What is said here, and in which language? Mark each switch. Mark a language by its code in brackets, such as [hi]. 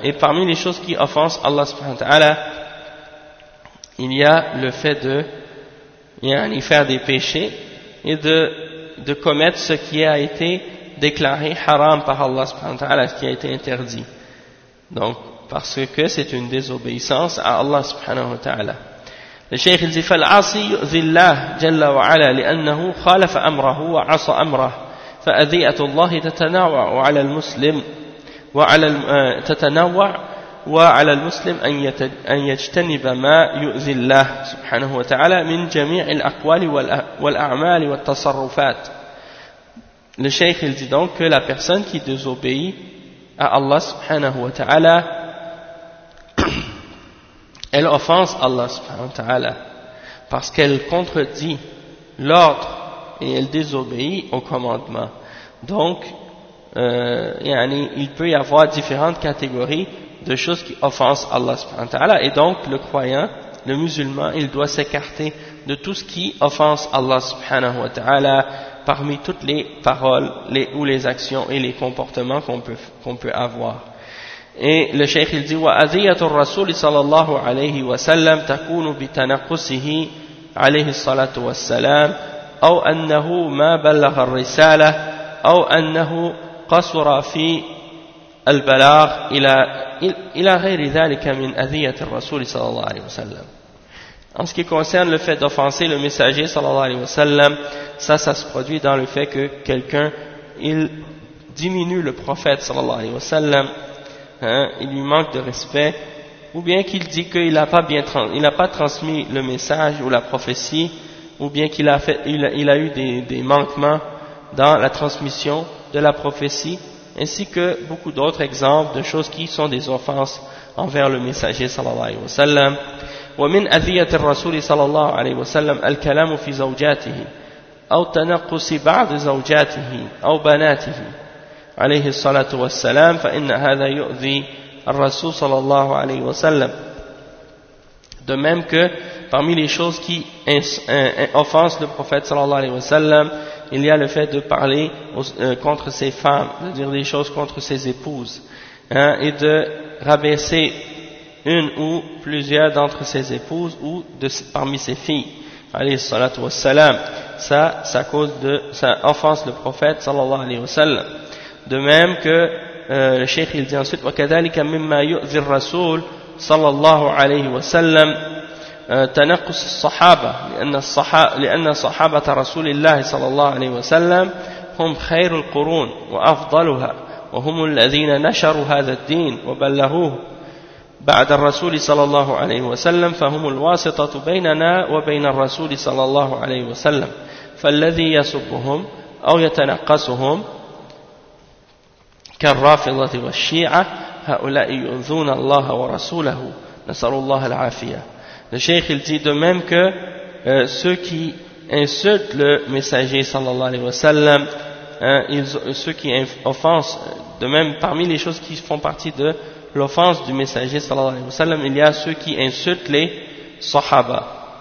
[fr] Et parmi les choses qui offensent Allah subhanahu wa ta'ala, il y a le fait de yani faire des péchés et de commettre ce qui a été déclaré haram par Allah subhanahu wa ta'ala, ce qui a été interdit. Donc, parce que c'est une désobéissance à Allah subhanahu wa ta'ala. Le Cheikh dit, [ar] فَالْعَاصِي يُؤْذِي اللَّهِ جَلَّ وَعَلَى لِأَنَّهُ خَالَفَ أَمْرَهُ وَعَصَى أَمْرَهُ فَأَذِيَةُ اللَّهِ تَتَنَاوَعُ عَلَى الْمُسْلِمِ تتنوع وعلى المسلم أن يجتنب ما يؤذي الله سبحانه وتعالى من جميع الأقوال والأعمال والتصرفات. [fr] Le cheikh il dit donc que la personne qui désobéit à Allah subhanahu wa ta'ala, elle offense Allah subhanahu wa ta'ala parce qu'elle contredit l'ordre et elle désobéit au commandement. Donc il peut y avoir différentes catégories de choses qui offensent Allah subhanahu wa ta'ala, et donc le croyant, le musulman, il doit s'écarter de tout ce qui offense Allah subhanahu wa ta'ala parmi toutes les paroles ou les actions et les comportements qu'on peut avoir. Et le cheikh il dit, [ar] وَأَذِيَةُ الرَّسُولِ صَلَى اللَّهُ عَلَيْهِ وَسَلَّمْ تَكُونُ بِتَنَقُسِهِ عَلَيْهِ الصَّلَاةُ وَالسَّلَامُ أَوْ أَنَّهُ مَا بَلَّغَ الرِّسَالَةُ أو أنه قصر في البلاغ إلى غير ذلك من أذية الرسول صلى الله عليه وسلم. [fr] En ce qui concerne le fait d'offenser le messager صلى الله عليه وسلم, ça se produit dans le fait que quelqu'un il diminue le prophète صلى الله عليه وسلم, hein, il lui manque de respect, ou bien qu'il dit qu'il n'a pas transmis le message ou la prophétie, ou bien qu'il a fait il a eu des manquements dans la transmission de la prophétie, ainsi que beaucoup d'autres exemples de choses qui sont des offenses envers le messager sallallahu alayhi wa sallam. [ar] ومن أذية الرسول صلى الله عليه وسلم الكلام في زوجاته أو تنقص بعض زوجاته أو بناته عليه الصلاة والسلام فإن هذا يؤذي الرسول صلى الله عليه وسلم. [fr] De même que parmi les choses qui offensent le prophète sallallahu alayhi wa sallam, il y a le fait de parler contre ses femmes, de dire des choses contre ses épouses, hein, et de rabaisser une ou plusieurs d'entre ses épouses ou parmi ses filles. alayhi salatu wa salam. Ça, ça cause de, ça offense le prophète sallallahu alayhi wa sallam. De même que le cheikh il dit ensuite, [ar] وَكَذَلِكَ مِمَّا يُؤْذِ الرَّسُولُ صَلَّى اللَّهُ عَلَيْهِ وَسَلَّمُ تنقص الصحابة لأن صحابة رسول الله صلى الله عليه وسلم هم خير القرون وأفضلها وهم الذين نشروا هذا الدين وبلغوه بعد الرسول صلى الله عليه وسلم فهم الواسطة بيننا وبين الرسول صلى الله عليه وسلم فالذي يسبهم أو يتنقصهم كالرافضة والشيعة هؤلاء يؤذون الله ورسوله نسأل الله العافية. [fr] Le cheikh il dit de même que ceux qui insultent le messager sallallahu alayhi wa sallam, ceux qui offensent, de même parmi les choses qui font partie de l'offense du messager sallallahu alayhi wa sallam, il y a ceux qui insultent les sahaba.